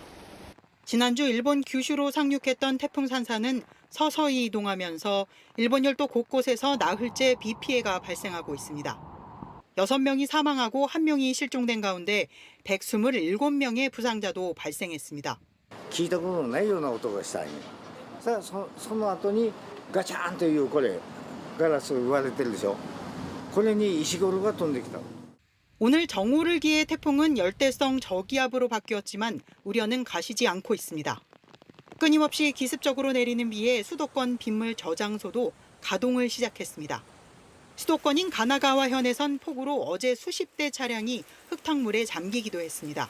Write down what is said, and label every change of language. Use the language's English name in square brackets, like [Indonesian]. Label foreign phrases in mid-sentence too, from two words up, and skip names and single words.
[Korean] 지난주 일본 규슈로 상륙했던 태풍 산사는 서서히 이동하면서 일본 열도 곳곳에서 나흘째 비 피해가 발생하고 있습니다. 6명이 사망하고 1명이 실종된 가운데 127명의 부상자도 발생했습니다. [Japanese] 聞いたことのないような音がしたんよ。その後にガチャンというこれガラス割れてるでしょ。これに石ころが飛んできた。 [Korean] 오늘 정오를 기해 태풍은 열대성 저기압으로 바뀌었지만 우려는 가시지 않고 있습니다. 끊임없이 기습적으로 내리는 비에 수도권 빗물 저장소도 가동을 시작했습니다. 수도권인 가나가와현에선 폭우로 어제 수십 대 차량이 흙탕물에 잠기기도 했습니다.